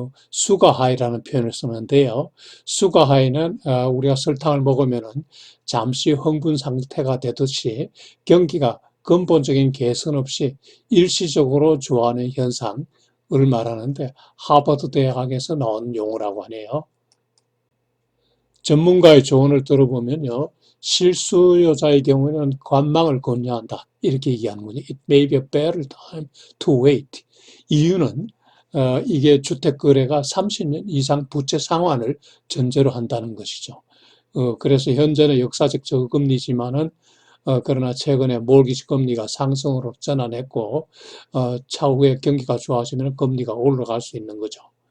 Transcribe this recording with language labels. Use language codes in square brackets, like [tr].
[ko] 수가하이라는 표현을 쓰는데요. 수가하이는 우리가 설탕을 먹으면은 잠시 흥분 상태가 되듯이 경기가 근본적인 개선 없이 일시적으로 좋아하는 현상을 말하는데 하버드 대학에서 나온 용어라고 하네요. 전문가의 조언을 들어보면요. 실수요자의 경우에는 관망을 권유한다. 이렇게 얘기하는군요. [en] It may be a better time to wait. [ko] 이유는 이게 주택 거래가 30년 이상 부채 상환을 전제로 한다는 것이죠. 그래서 현재는 역사적 저금리지만은 그러나 최근에 몰기지 금리가 상승으로 전환했고 차후에 경기가 좋아지면 금리가 올라갈 수 있는 거죠.